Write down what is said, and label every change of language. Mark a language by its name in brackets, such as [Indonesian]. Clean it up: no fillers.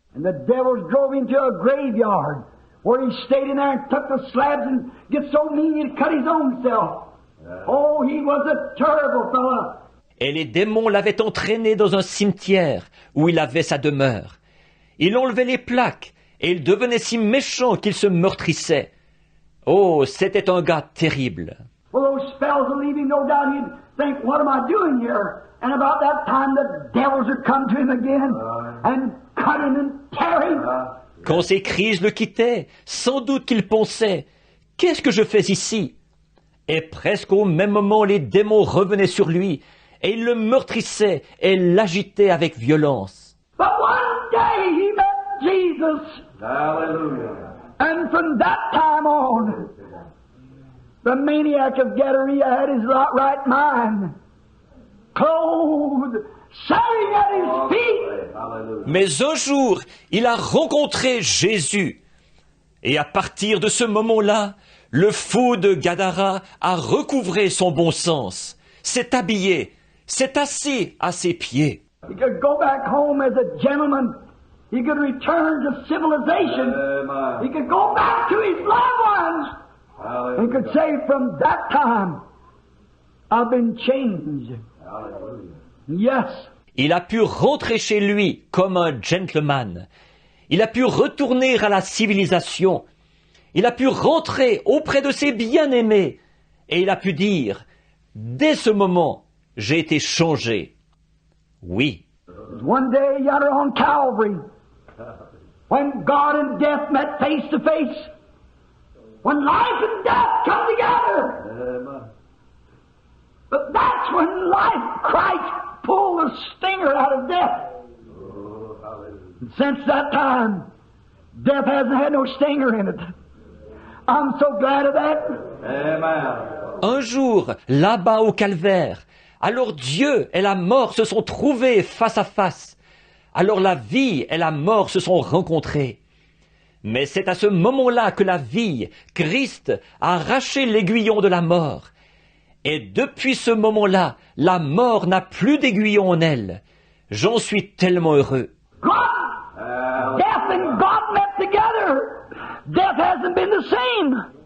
[English] And the devils drove him to a graveyard, where he stayed in there and took the slabs and get so mean he'd cut his own self. Oh, he was a terrible fellow. [French] Et les démons l'avaient entraîné dans un cimetière où il avait sa demeure. Il enlevait les plaques et il devenait si méchant qu'il se meurtrissait. Oh, c'était un gars terrible. [English] Well, those spells would leave him, no doubt he'd think, what am I doing here? And about that time the devils would come to him again and cut him and tear him. [French] Quand ces crises le quittaient, sans doute qu'il pensait, qu'est-ce que je fais ici? Et presque au même moment, les démons revenaient sur lui, et ils le meurtrissaient et l'agitaient avec violence. [English] But one day he met Jesus. Hallelujah. And from that time on, the maniac of Gadara had his right mind, clothed, sitting at his feet. [French] Mais un jour, il a rencontré Jésus. Et à partir de ce moment-là, le fou de Gadara a recouvré son bon sens, s'est habillé, s'est assis à ses pieds. [English] He could go back home as a gentleman. He could return to civilization. He could go back to his loved ones. He could say, from that time, I've been changed. Yes. [French] Il a pu rentrer chez lui comme un gentleman. Il a pu retourner à la civilisation. Il a pu rentrer auprès de ses bien-aimés. Et il a pu dire, dès ce moment, j'ai été changé. Oui. [English] One day yonder on Calvary, when God and death met face to face, when life and death come together. But that's when life, Christ, pulled the stinger out of death. And since that time, death hasn't had no stinger in it. I'm so glad of that. Amen. [French] Un jour, là-bas au calvaire, alors Dieu et la mort se sont trouvés face à face. Alors la vie et la mort se sont rencontrées. Mais c'est à ce moment-là que la vie, Christ, a arraché l'aiguillon de la mort. Et depuis ce moment-là, la mort n'a plus d'aiguillon en elle. J'en suis tellement heureux. [English] Death and God met together. Death hasn't been the same.